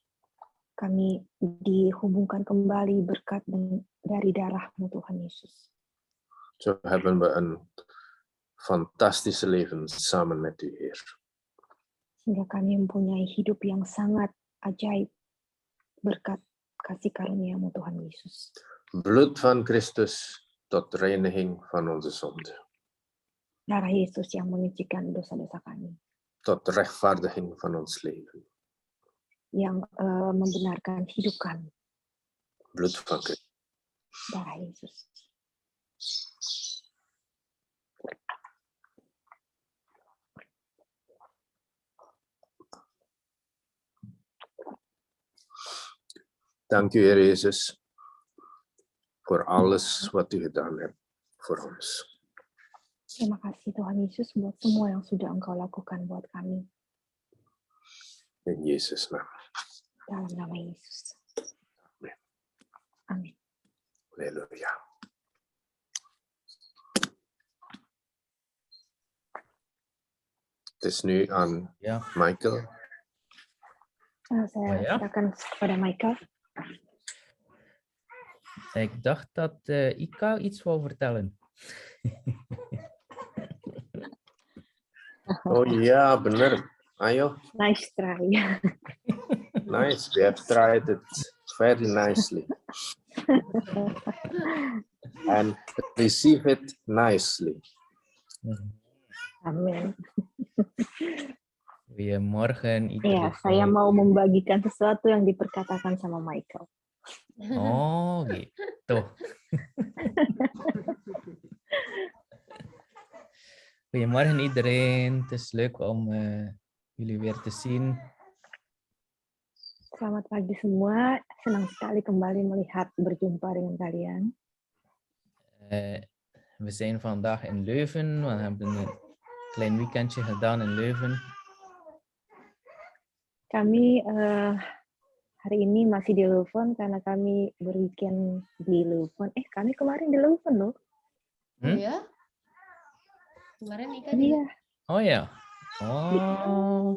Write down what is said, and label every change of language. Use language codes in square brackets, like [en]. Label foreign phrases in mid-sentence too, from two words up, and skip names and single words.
[id] Kami dihubungkan kembali berkat dari darah-Mu Tuhan Yesus. [nl] Zo hebben we een fantastische leven samen met u, Heer. [id] Sehingga kami mempunyai hidup yang sangat ajaib berkat kasih karunia-Mu Tuhan Yesus. [nl] Bloed van Christus tot reiniging van onze zonde. [id] Darah Yesus yang menyucikan dosa-dosa kami. [nl] Tot rechtvaardiging van ons leven. [id] Yang membenarkan hidup kami. [nl] Bloed van Christus. [id] Darah Yesus. [nl] Dank u, Heer Jezus, voor alles wat u gedaan hebt voor ons. [id] Terima kasih Tuhan Yesus buat semua yang sudah Engkau lakukan buat kami. [nl] In Jezus' naam. [id] Dalam nama Yesus. [nl] Amen. [id] Amin. [nl] Halleluja. Het is nu aan Michael. [id] Saya serahkan kepada Michael. [nl] Ik dacht dat Ika iets wou vertellen. Oh ja, [id] benar. Ayo. [en] Nice try. Nice. We have tried it very nicely. And receive it nicely. [id] Amin. [nl] Goedemorgen. [id] Iya, saya mau membagikan sesuatu yang diperkatakan sama Michael. Oh, gitu. [nl] Goedemorgen iedereen. Het is leuk om jullie weer te zien. [id] Selamat pagi semua. Senang sekali kembali berjumpa dengan kalian. [nl] We zijn vandaag in Leuven. We hebben een klein weekendje gedaan in Leuven. [id] Kami hari ini masih di Leuven karena kami berweekend di Leuven. Kami kemarin di Leuven loh. Oh ya? Kemarin Ika juga. Iya, [nl] Oh ja. Oh,